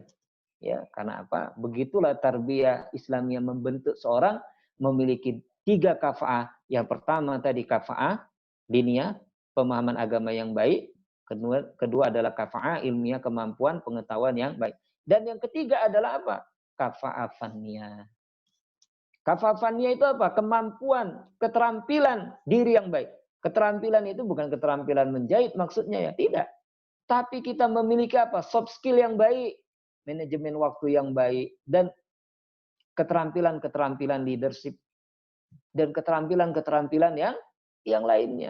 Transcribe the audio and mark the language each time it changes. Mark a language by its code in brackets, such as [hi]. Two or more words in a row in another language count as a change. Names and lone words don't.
[id] Ya, karena apa? Begitulah [ar] تربية إسلامية [id] membentuk seorang memiliki 3 kafa'ah. Yang pertama tadi [ar] كفاءة دينية, [id] pemahaman agama yang baik. Kedua adalah [ar] كفاءة علمية, [id] kemampuan pengetahuan yang baik. Dan yang ketiga adalah apa? [ar] كفاءة فنية. كفاءة فنية [id] itu apa? Kemampuan, keterampilan diri yang baik. Keterampilan itu bukan keterampilan menjahit maksudnya ya, tidak. Tapi kita memiliki apa? [en] Soft skill [id] yang baik, manajemen waktu yang baik, dan keterampilan-keterampilan leadership, dan keterampilan-keterampilan yang lainnya.